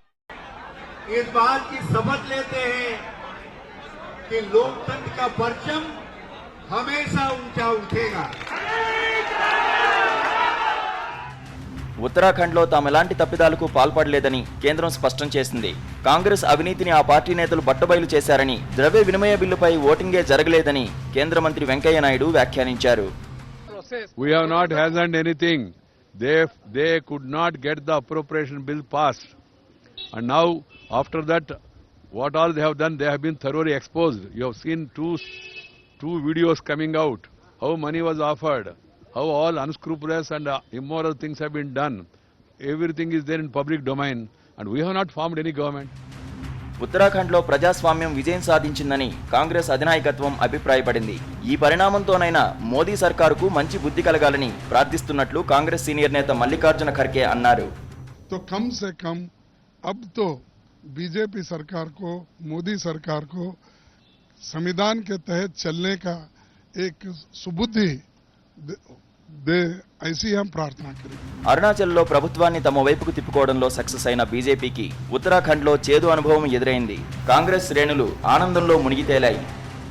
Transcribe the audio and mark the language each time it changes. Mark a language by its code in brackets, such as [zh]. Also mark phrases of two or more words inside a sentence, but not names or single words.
[te] ఉత్తరాఖండ్లో తాము ఎలాంటి తప్పిదాలకు పాల్పడలేదని కేంద్రం స్పష్టం చేసింది. కాంగ్రెస్ అవినీతిని ఆ పార్టీ నేతలు బట్టబయలు చేశారని, ద్రవ్య వినిమయ బిల్లుపై ఓటింగే జరగలేదని కేంద్ర మంత్రి వెంకయ్య నాయుడు వ్యాఖ్యానించారు. [en] We have not hazarded anything. They could not get the appropriation bill passed. And now, after that, what all they have done, they have been thoroughly exposed. You have seen two videos coming out, how money was offered, how all unscrupulous and immoral things have been done. Everything is there in public domain, and we have not formed any government. [te] ఉత్తరాఖండ్లో ప్రజాస్వామ్యం విజయం సాధించిందని కాంగ్రెస్ అధినాయకత్వం అభిప్రాయపడింది. ఈ పరిణామంతోనైనా మోదీ సర్కారుకు మంచి బుద్ధి కలగాలని ప్రార్థిస్తున్నట్లు కాంగ్రెస్ సీనియర్ నేత మల్లికార్జున ఖర్గే అన్నారు. [hi] तो कम से कम अब तो बीजेपी सरकार को, मोदी सरकार को संविधान के तहत चलने का एक सुबुद्धि दे, ऐसी हम प्रार्थना करें. [te] అరుణాచల్లో ప్రభుత్వాన్ని తమ వైపుకు తిప్పుకోవడంలో సక్సెస్ అయిన బీజేపీకి ఉత్తరాఖండ్లో చేదు అనుభవం ఎదురైంది. కాంగ్రెస్ శ్రేణులు ఆనందంలో మునిగి తేలాయి.